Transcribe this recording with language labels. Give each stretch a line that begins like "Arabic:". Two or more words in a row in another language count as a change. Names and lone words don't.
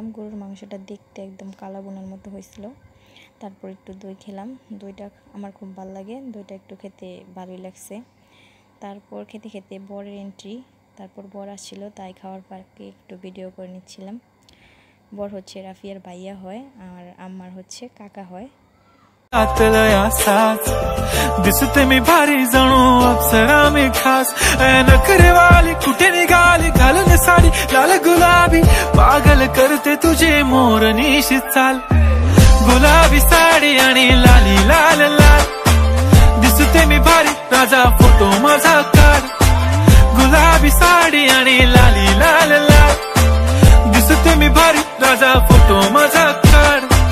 Bangla: গরুর মাংসটা দেখতে একদম কালা বোনার মতো হয়েছিল। তারপর একটু দই খেলাম, দইটা আমার খুব ভালো লাগে, দইটা একটু খেতে ভালোই লাগছে। তারপর খেতে খেতে বরের এন্ট্রি, তারপর বর আসছিল, তাই খাওয়ার পার্কে একটু ভিডিও করে নিচ্ছিলাম। বর হচ্ছে রাফিয়ার ভাইয়া হয়, আর আম্মার হচ্ছে কাকা হয়।
Marathi: दिसते मी भारी जणू अप्सरा मी खास नखरे वाली कुठे निघाली घालून साडी लाल गुलाबी पागल करते तुझे मोरनीशी चाल गुलाबी साडी आणि लाली लाल लाल दिसते मी भारी राजा फोटो माझा काढ गुलाबी साडी आणि लाली लाल लाल दिसते मी भारी राजा फोटो माझा काढ